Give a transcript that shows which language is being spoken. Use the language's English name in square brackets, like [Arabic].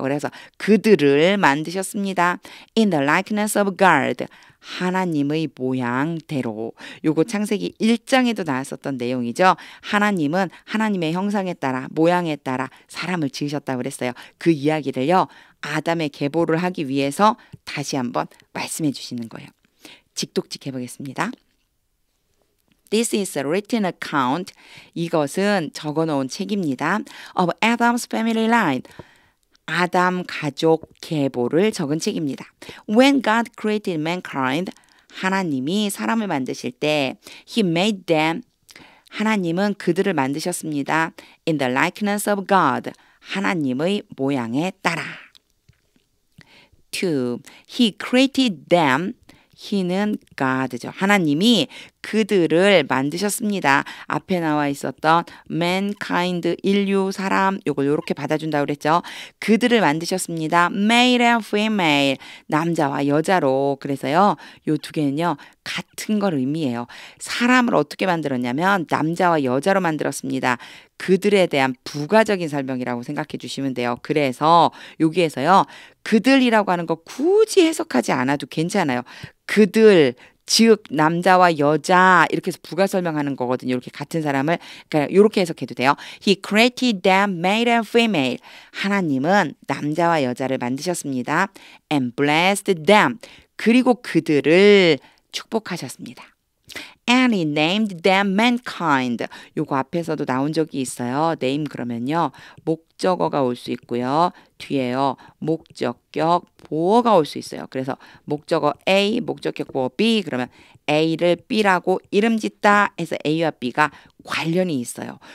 [Korean] 그래서 그들을 만드셨습니다. [English] In the likeness of God [Korean] 하나님의 모양대로 요거 창세기 1장에도 나왔었던 내용이죠. 하나님은 하나님의 형상에 따라 모양에 따라 사람을 지으셨다고 그랬어요. 그 이야기를요. 아담의 계보를 하기 위해서 다시 한번 말씀해 주시는 거예요. 직독직 해보겠습니다. [English] This is a written account. [Korean] 이것은 적어놓은 책입니다. [English] Of Adam's family line. [Korean] 아담 가족 계보를 적은 책입니다. [English] When God created mankind. [Korean] 하나님이 사람을 만드실 때 [English] He made them. [Korean] 하나님은 그들을 만드셨습니다. [English] In the likeness of God. [Korean] 하나님의 모양에 따라. [English] 2. He created them. He는 God죠. [Korean] 하나님이 그들을 만드셨습니다. 앞에 나와 있었던 mankind, 인류, 사람, 요걸 요렇게 받아준다고 그랬죠. 그들을 만드셨습니다. [English] male and female, [Korean] 남자와 여자로. 그래서요, 요 두 개는요, 같은 걸 의미해요. 사람을 어떻게 만들었냐면 남자와 여자로 만들었습니다. 그들에 대한 부가적인 설명이라고 생각해 주시면 돼요. 그래서 여기에서요, 그들이라고 하는 거 굳이 해석하지 않아도 괜찮아요. 그들, 즉 남자와 여자 이렇게 해서 부가 설명하는 거거든요. 이렇게 같은 사람을 그러니까 이렇게 해석해도 돼요. [English] He created them male and female. [Korean] 하나님은 남자와 여자를 만드셨습니다. [English] And blessed them. [Korean] 그리고 그들을 축복하셨습니다. [English] And he named them mankind. [Korean] 요거 앞에서도 나온 적이 있어요. name 그러면요. 목적어가 올 수 있고요. 뒤에요. 목적격 보어가 올 수 있어요. 그래서 목적어 A, 목적격 보어 B 그러면 A를 B라고 이름 짓다 해서 A와 B가 관련이 있어요.